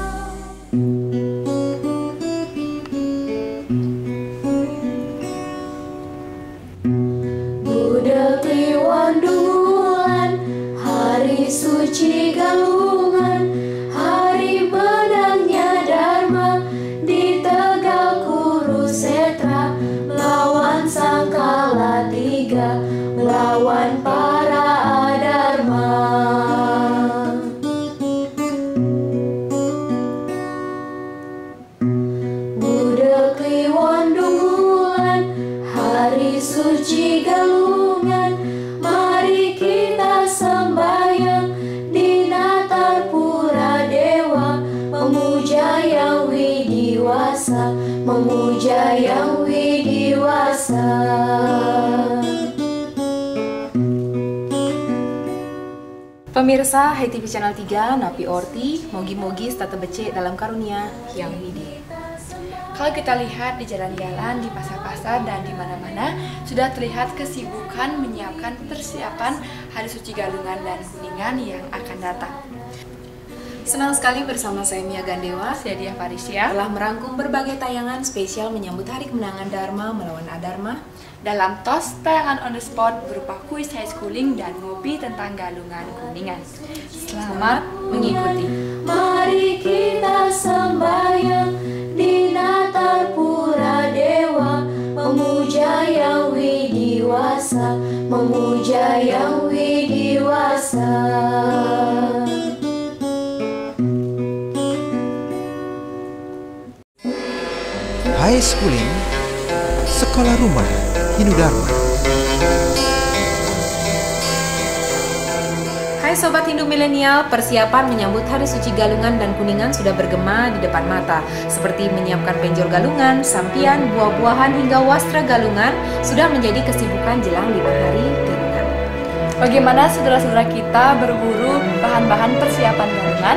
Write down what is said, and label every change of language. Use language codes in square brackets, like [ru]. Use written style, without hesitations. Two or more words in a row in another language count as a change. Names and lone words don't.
[id] Budak Kliwon Dungulan, hari suci Galungan, hari menangnya Dharma di Tegal Kurusetra, melawan Sangkala Tiga, melawan para adharma. Budak Kliwon Dungulan, hari suci Galungan, mari kita sembahyang di Natarpura Dewa, memuja yang widiwasa, memuja yang widiwasa. Pemirsa HiTV Channel 3, Napi Orti, [ban] mogi-mogi stata becek [id] dalam karunia yang widi. Kalau kita lihat di jalan-jalan, di pasar-pasar, dan di mana-mana sudah terlihat kesibukan menyiapkan persiapan Hari Suci Galungan dan Kuningan yang akan datang. Senang sekali bersama saya Mia Gandewa, Saya Diah Parisya telah merangkum berbagai tayangan spesial menyambut Hari Kemenangan Dharma melawan Adharma dalam TOS tayangan [en] on the spot [id] berupa kuis [en] high schooling [id] dan ngopi tentang Galungan Kuningan. Selamat mengikuti. Mari kita sembahyang di Natarpura Dewa, memuja yang widiwasa, memuja yang widiwasa. High Schooling, Sekolah Rumah Hindu Dharma. Hai Sobat Hindu Milenial, persiapan menyambut Hari Suci Galungan dan Kuningan sudah bergema di depan mata. Seperti menyiapkan penjor galungan, sampian, buah-buahan hingga wastra galungan sudah menjadi kesibukan jelang 5 hari galungan. Bagaimana saudara-saudara kita berburu bahan-bahan persiapan galungan?